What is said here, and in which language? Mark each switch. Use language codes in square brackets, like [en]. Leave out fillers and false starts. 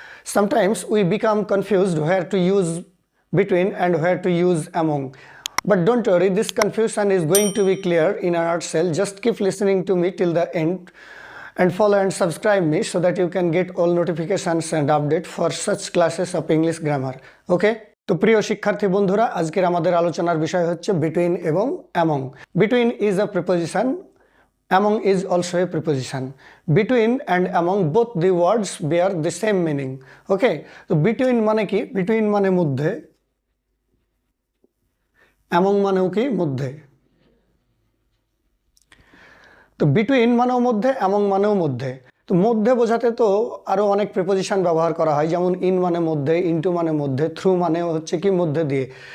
[en] Sometimes we become confused where to use between and where to use among. But don't worry, this confusion is going to be clear in a nutshell. Just keep listening to me till the end and follow and subscribe me so that you can get all notifications and update for such classes of English grammar. Okay? [bn] তো প্রিয় শিক্ষার্থী বন্ধুরা, আজকের আমাদের আলোচনার বিষয় হচ্ছে between এবং among. [en] Between is a preposition, among is also a preposition. Between and among both the words bear the same meaning. [bn] Okay, তো between মানে কি? Between মানে মধ্যে, among মানেও কি? মধ্যে। তো between মানেও মধ্যে, among মানেও মধ্যে। তো মধ্যে বোঝাতে তো আরো অনেক প্রিপোজিশন ব্যবহার করা হয়, যেমন ইন মানে মধ্যে, ইনটু মানে মধ্যে, থ্রু মানে হচ্ছে কি মধ্যে দিয়ে।